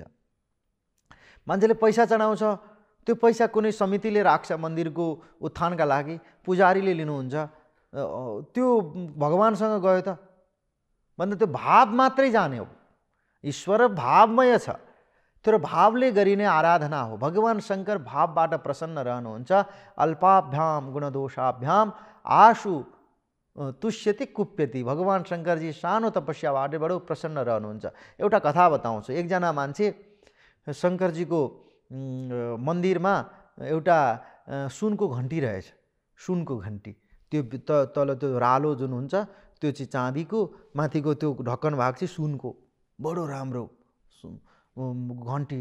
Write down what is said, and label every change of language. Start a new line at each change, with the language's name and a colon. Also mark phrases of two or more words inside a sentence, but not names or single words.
Nepali: मान्छेले पैसा चढाउँछ, त्यो पैसा कुनै समितिले राख्छ मन्दिरको उत्थानका लागि, पुजारीले लिनुहुन्छ, त्यो भगवानसँग गयो त भन्दा त्यो भाव मात्रै जाने हो। ईश्वर भावमय छ, तर भावले गरिने आराधना हो। भगवान शङ्कर भावबाट प्रसन्न रहनुहुन्छ।
Sanskrit: अल्पाभ्याम गुणदोषाभ्याम आशु तुष्यति कुप्यति।
Nepali: भगवान शङ्करजी सानो तपस्याबाट बडो प्रसन्न रहनुहुन्छ। एउटा कथा बताउँछु। एकजना मान्छे शङ्करजीको मन्दिरमा एउटा सुनको घन्टी रहेछ, सुनको घन्टी। त्यो तल त्यो रालो जुन हुन्छ त्यो चाहिँ चाँदीको, माथिको त्यो ढक्कन भाग चाहिँ सुनको, बडो राम्रो घन्टी।